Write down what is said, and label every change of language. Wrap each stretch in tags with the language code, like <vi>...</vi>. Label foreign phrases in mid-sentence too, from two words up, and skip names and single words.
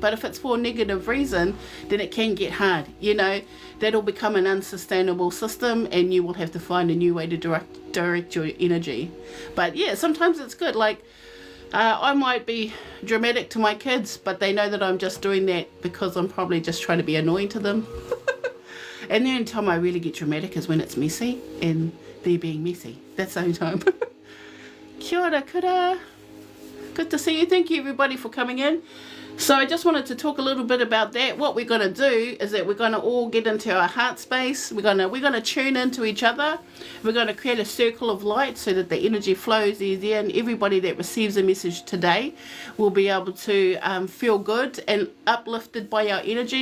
<en>But if it's for a negative reason, then it can get hard. You know, that'll become an unsustainable system, and you will have to find a new way to direct your energy. But yeah, sometimes it's good. Like I might be dramatic to my kids, but they know that I'm just doing that because I'm probably just trying to be annoying to them. And the only time I really get dramatic is when it's messy and they're being messy. That's the only time.</en> <mi>Kia ora kura.</mi> <en>Good to see you. Thank you everybody for coming in. So I just wanted to talk a little bit about that. What we're going to do is that we're going to all get into our heart space. We're going to tune into each other. We're going to create a circle of light so that the energy flows easier, and everybody that receives a message today will be able to feel good and uplifted by our energy.</en>